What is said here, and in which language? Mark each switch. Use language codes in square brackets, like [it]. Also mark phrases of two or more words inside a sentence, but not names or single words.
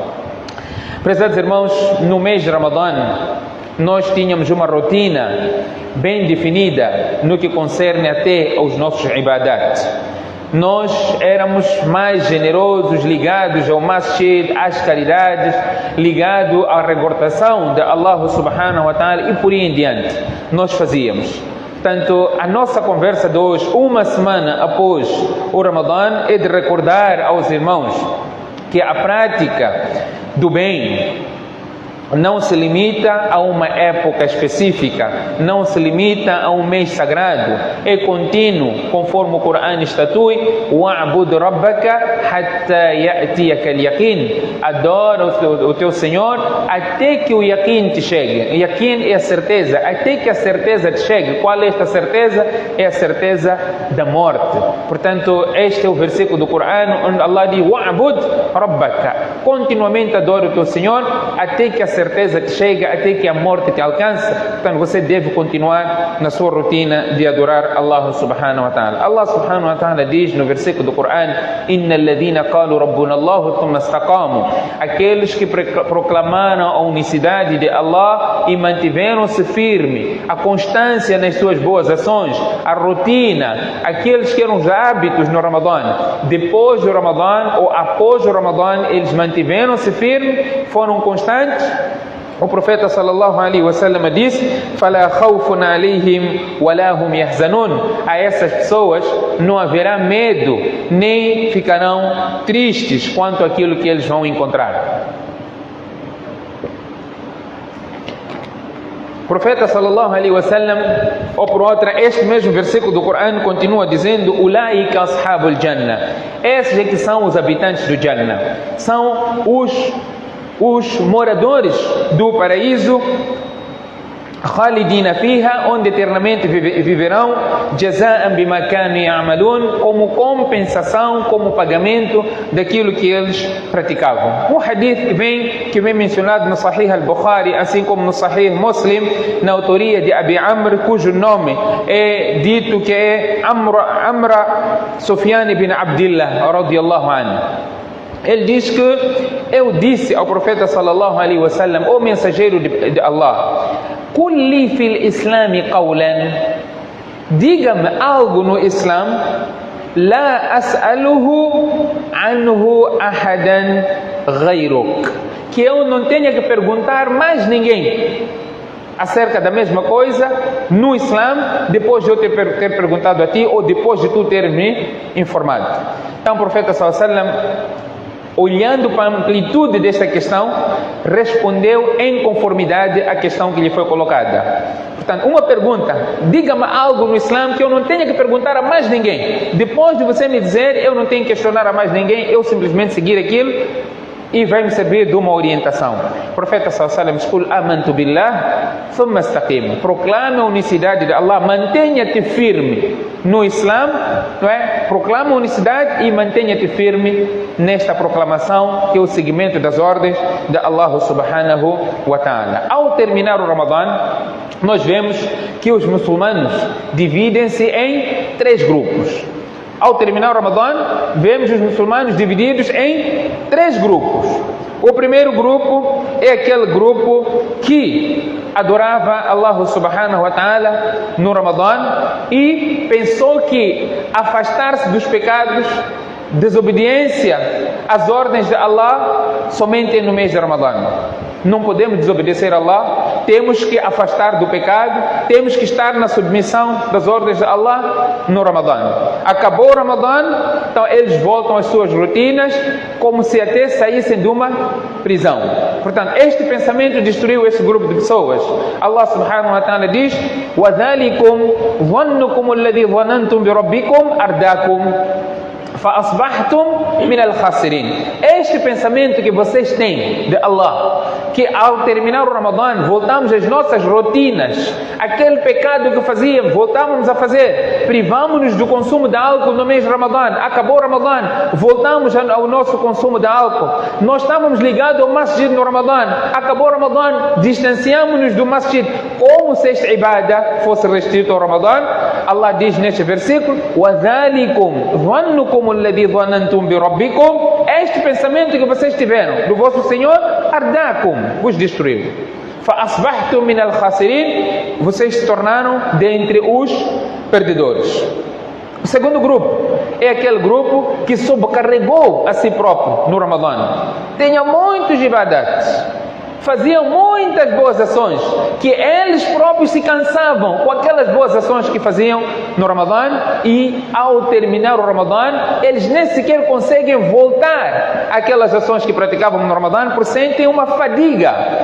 [pt] Prezados irmãos, no mês de Ramadã, nós tínhamos uma rotina bem definida no que concerne até aos nossos ibadat. Nós éramos mais generosos, ligados ao masjid, às caridades, ligados à recordação de Allah [ar] سبحانه وتعالى [pt] e por aí em diante. Nós fazíamos. Portanto, a nossa conversa de hoje, uma semana após o Ramadã, é de recordar aos irmãos que a prática do bem não se limita a uma época específica, não se limita a um mês sagrado, é contínuo, conforme o Corão estatui: [ar] واعبد ربك حتى يأتيك اليقين, [pt] adora o teu Senhor até que o yaqin te chegue. Yaqin é a certeza, até que a certeza te chegue. Qual é esta certeza? É a certeza da morte. Portanto, este é o versículo do Corão onde Allah diz: [ar] واعبد ربك, [pt] continuamente adora o teu Senhor, até que a certeza te chega, até que a morte te alcança. Portanto, você deve continuar na sua rotina de adorar Allah [ar] سبحانه وتعالى. [pt] Allah [ar] سبحانه وتعالى [pt] diz no versículo do Corão: [ar] إن الذين قالوا ربنا الله ثم استقاموا. [pt] Aqueles que proclamaram a unicidade de Allah e mantiveram-se firme, a constância nas suas boas ações, a rotina, aqueles que eram os hábitos no Ramadã, depois do Ramadã ou após o Ramadã, eles mantiveram-se firmes, foram constantes. O profeta [ar] صلى الله عليه وسلم disse: "فلا خوف عليهم ولا هم يحزنون." [pt] A essas pessoas não haverá medo, nem ficarão tristes quanto àquilo que eles vão encontrar. O profeta [ar] صلى الله عليه وسلم, [pt] ou por outra, este mesmo versículo do Corão continua dizendo: [ar] "أولئك أصحاب الجنة." [pt] Esses é que são os habitantes do Jannah, são os moradores do paraíso, [ar] خالدين فيها, [pt] onde eternamente viverão, [ar] جزاء بما كانوا يعملون, [pt] como compensação, como pagamento daquilo que eles praticavam. Um hadith que vem mencionado no Sahih al-Bukhari, assim como no Sahih Muslim, na autoria de Abi Amr, cujo nome é dito que é Amra Sufyan ibn Abdillah [ar] رضي الله عنه. [pt] Ele diz que eu disse ao profeta [ar] صلى الله عليه وسلم, [pt] o mensageiro de Allah: [ar] "قل لي في الإسلام قولا." [pt] Diga-me algo no Islã, [ar] لا أسأل عنه أحدا غيرك, [pt] que eu não tenha que perguntar mais ninguém acerca da mesma coisa no Islã, depois de eu ter perguntado a ti ou depois de tu ter me informado. Então o profeta [ar] صلى الله عليه وسلم, [pt] olhando para a amplitude desta questão, respondeu em conformidade à questão que lhe foi colocada. Portanto, uma pergunta: diga-me algo no Islã que eu não tenha que perguntar a mais ninguém. Depois de você me dizer, eu não tenho que questionar a mais ninguém, eu simplesmente seguir aquilo e vai me servir de uma orientação. O profeta [ar] صلى الله عليه وسلم [pt] diz: [ar] آمنت بالله ثم استقم. [pt] Proclame a unicidade de Allah, mantenha-te firme no Islã, não é? Proclama a unicidade e mantenha-te firme nesta proclamação, que é o seguimento das ordens de Allah [ar] سبحانه وتعالى. [pt] Ao terminar o Ramadã, nós vemos que os muçulmanos dividem-se em 3 grupos. Ao terminar o Ramadã, vemos os muçulmanos divididos em 3 grupos. O primeiro grupo é aquele grupo que adorava Allah [ar] سبحانه وتعالى [pt] no Ramadã e pensou que afastar-se dos pecados, desobediência às ordens de Allah, somente no mês de Ramadã. Não podemos desobedecer a Allah, temos que afastar do pecado, temos que estar na submissão das ordens de Allah no Ramadã. Acabou o Ramadã, então eles voltam às suas rotinas, como se até saíssem de uma prisão. Portanto, este pensamento destruiu esse grupo de pessoas. [ar] Allah سبحانه وتعالى diz: وَذَلِكُمْ ظَنُّكُمُ الَّذِي ظَنَنْتُمْ بِرَبِّكُمْ أَرْدَاكُمْ فَأَصْبَحْتُمْ مِنَ الْخَاسِرِينَ. [pt] Este pensamento que vocês têm de Allah, que ao terminar o Ramadã voltamos às nossas rotinas, aquele pecado que fazíamos, voltamos a fazer, privamos-nos do consumo de álcool no mês de Ramadã, acabou o Ramadã, voltamos ao nosso consumo de álcool, nós estávamos ligados ao masjid no Ramadã, acabou o Ramadã, distanciamos-nos do masjid, como se esta ibadah fosse restrito ao Ramadã. Allah diz neste versículo: [ar] وَذَلِكُمْ ظَنُّكُمُ الَّذِي ظَنَنْتُمْ بِرَبِّكُمْ. [pt] Este pensamento que vocês tiveram do vosso Senhor, ardakum, vos destruiu. [ar] فَأَصْبَحْتُمْ مِنَ الْخَاسِرِينَ. [pt] Vocês se tornaram dentre os perdedores. O segundo grupo é aquele grupo que sobrecarregou a si próprio no Ramadã. Tinha muitos ibadats, faziam muitas boas ações, que eles próprios se cansavam com aquelas boas ações que faziam no Ramadã, e ao terminar o Ramadã, eles nem sequer conseguem voltar àquelas ações que praticavam no Ramadã, porque sentem uma fadiga.